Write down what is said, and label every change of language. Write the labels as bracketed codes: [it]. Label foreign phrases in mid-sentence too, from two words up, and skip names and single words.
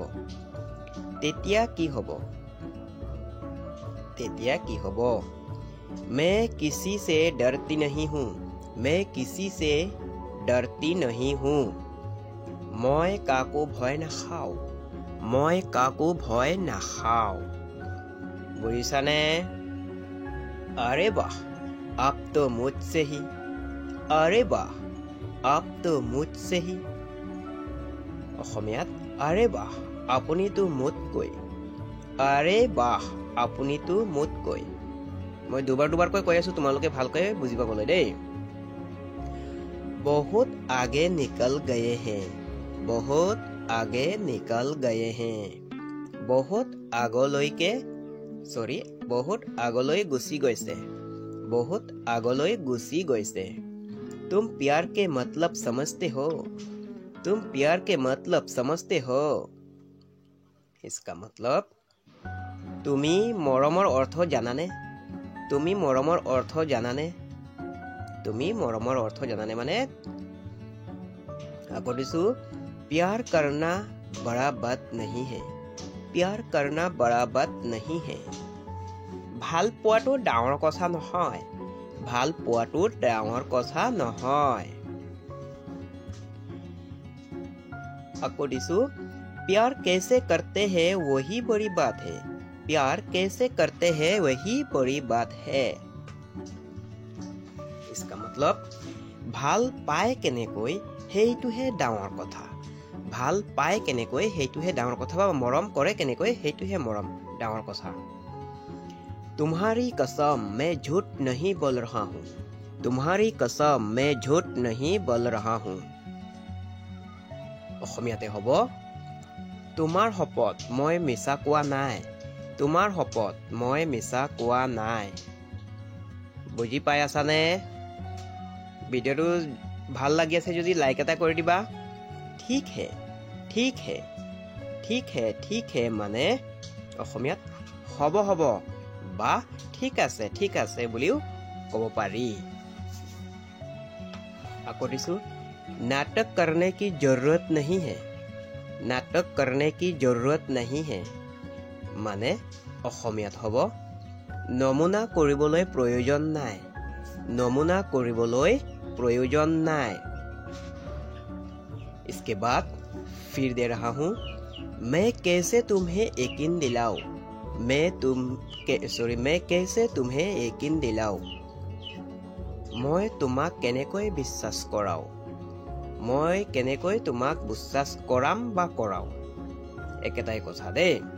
[as] তেতিয়া কি হ'ব। তেতিয়া কি হ'ব। [hi] मैं किसी से डरती नहीं हूँ। मैं किसी से डरती नहीं हूँ [as] মই কাকো ভয় নাখাওঁ। মই কাকো ভয় নাখাওঁ। বুজিছানে? [hi] अरे वाह आप तो मुझसे ही। अरे वाह आप तो मुझसे ही [as] অসমীয়াত আৰে বাহ আপুনিতো মোতকৈ। আৰে বাহ আপুনিতো মোতকৈ। মই দুবাৰকৈ কৈ আছো তোমালোকে ভালকৈ বুজি পাবলৈ দেই [hi] बहुत आगे निकल गए हैं बहुत आगे निकल गए हैं बहुत [as] আগলৈ গুচি গৈছে बहुत আগলৈ গুচি গৈছে [hi] तुम प्यार के मतलब समझते हो तुम प्यार के मतलब समझते हो इसका मतलब [as] তুমি মৰমৰ অৰ্থ জানানে তুমি মৰমৰ অৰ্থ জানানে তুমি মৰমৰ অৰ্থ জানানে মানে আকৌ দিছো [hi] प्यार करना बड़ा बात नहीं है प्यार करना बड़ा बात नहीं है [as] ভাল পোৱাটো ডাঙৰ কথা নহয় ভাল পোৱাটো ডাঙৰ কথা নহয় আকৌ দিছো [hi] प्यार कैसे करते हैं वही बड़ी बात है प्यार कैसे करते हैं वही बड़ी बात है इसका मतलब [as] ভাল পায় কেনেকৈ হেইটোহে ডাঙৰ কথা ভাল পায় কেনেকৈ হেইটোহে ডাঙৰ কথা বা মৰম কৰে কেনেকৈ হেইটোহে মৰম ডাঙৰ কথা [hi] तुम्हारी कसम मैं झूठ नहीं बोल रहा हूँ तुम्हारी कसम मैं झूठ नहीं बोल रहा हूँ অসমীয়াতে [as] হ'ব তোমাৰ শপত মই মিছা কোৱা নাই তোমাৰ শপত মই মিছা কোৱা নাই বুজি পাই আছানে ভিডিওটো ভাল লাগি আছে যদি লাইক এটা কৰি দিবা [hi] ठीक है ठीक है ठीक है ठीक है [as] মানে অসমীয়াত হ'ব হ'ব বা ঠিক আছে বুলিও ক'ব পাৰি আকৌ দিছো [hi] नाटक करने की जरूरत नहीं है नाटक करने की जरूरत नहीं है [as] মানে অসমীয়াত হ'ব নমুনা কৰিবলৈ প্ৰয়োজন নাই নমুনা কৰিবলৈ प्रयोजन নাই [hi] इसके बाद फिर दे रहा हूँ मैं कैसे तुम्हें यकीन दिलाऊं मैं कैसे तुम्हें यकीन दिलाऊं [as] মই তোমাক কেনেকৈ বিশ্বাস কৰাও মই কেনেকৈ তোমাক বিশ্বাস কৰাম বা কৰাও একেটাই কথা দেই